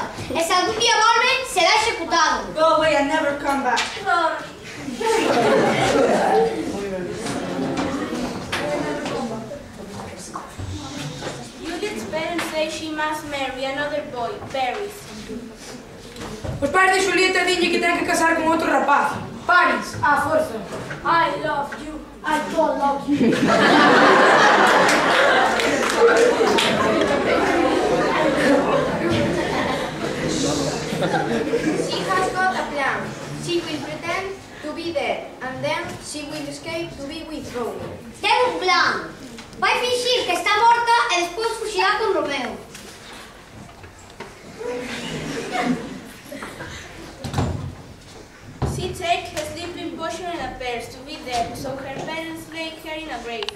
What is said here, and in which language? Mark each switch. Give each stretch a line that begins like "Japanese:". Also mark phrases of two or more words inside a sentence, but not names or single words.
Galician: E se algún día volve, será executado.
English: Go away and never come back. Juliet's parents say she must marry another boy, Paris.
Galician: Os pais de Xulieta dinlle que ten que casar con outro rapaz. Paris, á forza.
English: I love you. I don't love you. She has got a plan. She will pretend to be dead, and then she will escape to be with Romeo.
Galician: Ten un plan. Vai fingir que está morta e despois fuxirá con Romeo.
English: She takes her sleeping potion and appears to be dead, so her parents lay her in a grave.